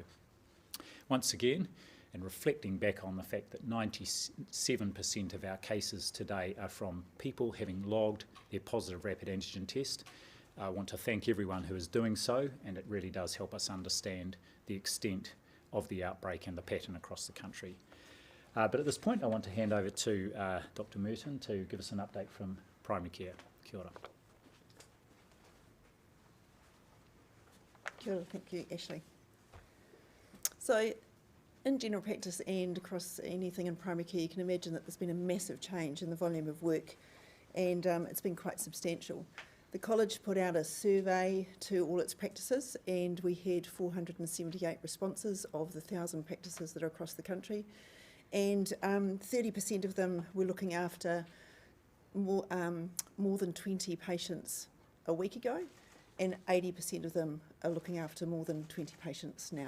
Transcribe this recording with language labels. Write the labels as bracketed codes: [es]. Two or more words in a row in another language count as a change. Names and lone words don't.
[en] Once again, and reflecting back on the fact that 97% of our cases today are from people having logged their positive rapid antigen test, I want to thank everyone who is doing so, and it really does help us understand the extent of the outbreak and the pattern across the country. But at this point, I want to hand over to Dr. Murton to give us an update from primary care. [mi] Kia ora. Kia ora, [en] thank you, Ashley. So In general practice and across anything in primary care, you can imagine that there's been a massive change in the volume of work, and it's been quite substantial. The college put out a survey to all its practices, and we had 478 responses of the 1,000 practices that are across the country, and 30% of them were looking after more than 20 patients a week ago, and 80% of them are looking after more than 20 patients now.